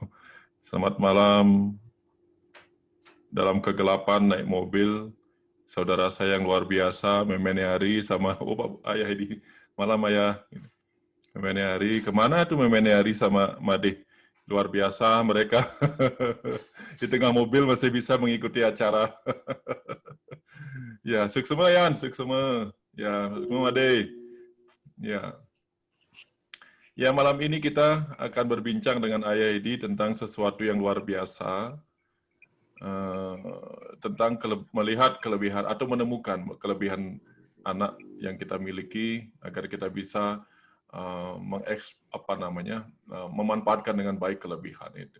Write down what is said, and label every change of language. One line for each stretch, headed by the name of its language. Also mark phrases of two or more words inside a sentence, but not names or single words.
Indonesian: Selamat malam dalam kegelapan naik mobil, saudara saya yang luar biasa, Memeneari sama Ayah Edi. Malam Ayah, Memeneari, kemana tuh Memeneari sama Made? Luar biasa mereka, di tengah mobil masih bisa mengikuti acara. Ya,
Balinese: suksema Yan, suksema. Ya, suksema Ade.
Indonesian: Ya. Ya, malam ini kita akan berbincang dengan Ayah Edi tentang sesuatu yang luar biasa, tentang melihat kelebihan atau menemukan kelebihan anak yang kita miliki agar kita bisa memanfaatkan dengan baik kelebihan itu.